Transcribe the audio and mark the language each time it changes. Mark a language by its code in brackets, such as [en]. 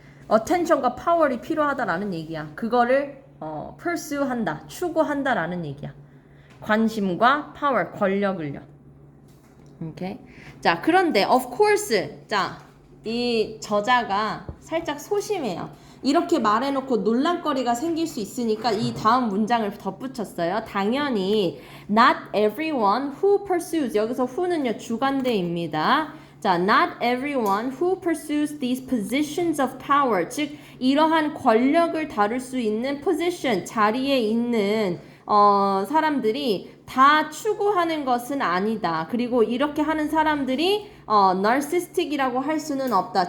[ko] attention과 power이 필요하다라는 얘기야. 그거를 pursue 한다, 추구한다라는 얘기야. 관심과 power, 권력을요. 오케이. 자, 그런데 of course, 자, 이 저자가 살짝 소심해요. 이렇게 말해놓고 논란거리가 생길 수 있으니까 이 다음 문장을 덧붙였어요. 당연히 [en] not everyone who pursues [ko] 여기서 who는요 주관대입니다. 자, [en] not everyone who pursues these positions of power [ko] 즉 이러한 권력을 다룰 수 있는 position 자리에 있는 사람들이 다 추구하는 것은 아니다. 그리고 이렇게 하는 사람들이 narcissistic이라고 할 수는 없다.